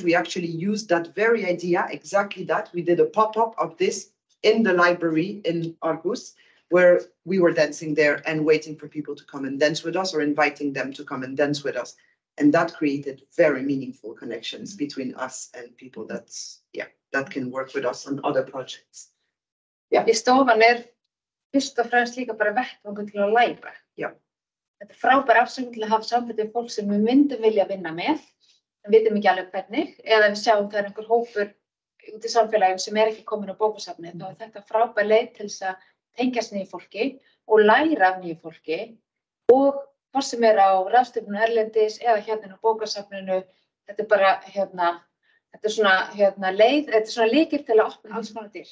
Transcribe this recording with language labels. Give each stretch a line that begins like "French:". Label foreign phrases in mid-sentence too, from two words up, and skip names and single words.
English: We actually used that very idea, exactly that. We did a pop-up of this in the library in Aarhus, where we were dancing there and waiting for people to come and dance with us or inviting them to come and dance with us. And that created very meaningful connections between us and people that can work with us on other projects.
Icelandic: Í Stofan fyrst og fremst líka bara vettvangur til að læra. Þetta frábær afsökun til að hafa samband við fólk sem við myndum vilja vinna með, en vitum ekki alveg hvernig, eða við sjáum það einhver hópur út í samfélaginu sem ekki komin á bókasafnið. Þá þetta frábær leið til þess að tengjast nýju fólki og læra af nýju fólki og hvort sem á ráðstefnu erlendis eða hérna á bókasafninu, þetta bara þetta svona leið, þetta svona lykil til að opna alls konar dyr.